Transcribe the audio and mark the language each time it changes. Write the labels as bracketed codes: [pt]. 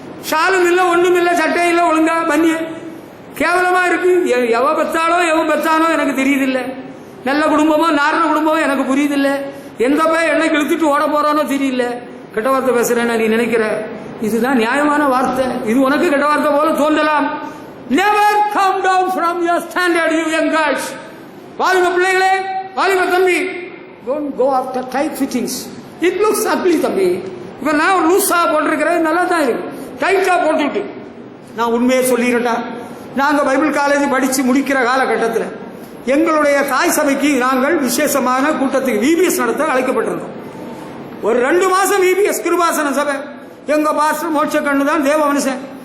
[ta] ஷாலும் இல்ல, ஒண்ணும் இல்ல, சட்டை இல்ல, ஒழுங்கா பனிய கேவலமா இருக்கு. எவ பெத்தானோ எனக்கு தெரியுதில்ல. நல்ல குடும்பமோ நாரண குடும்பமோ எனக்கு புரியுதில்ல. எந்த போய் என்னை இழுத்துட்டு ஓட போறானோ தெரியல. கெட்ட வார்த்தை பேசுறேன்னா நீ நினைக்கிற இதுதான் நியாயமான வார்த்தை. இது உனக்கு கெட்ட வார்த்தை போல தோன்றலாம். [en] Never come down from your standard, you young guys. [ta] வாலிப பிள்ளைகளே, வாலிப தம்பி, [en] don't go after tight fittings. It looks ugly தம்பி. [ta] இப்ப நான் லூஸா போட்டிருக்கிறேன், நல்லா தான் இருக்கு. டைட்டா போட்டுட்டு நான் உண்மையை சொல்லிடட்டா, நாங்க பைபிள் காலேஜ் படிச்சு முடிக்கிற காலகட்டத்தில் எங்களுடைய தாய் சபைக்கு நாங்கள் விசேஷமான கூட்டத்துக்கு விபிஎஸ் நடத்த அழைக்கப்பட்டிருந்தோம். ஒரு 2 மாசம் விபிஎஸ் கிருபாசன சபை. எங்க பாஸ்டர் மோட்சக்கண்ணு தான் தேவ மனுஷன்.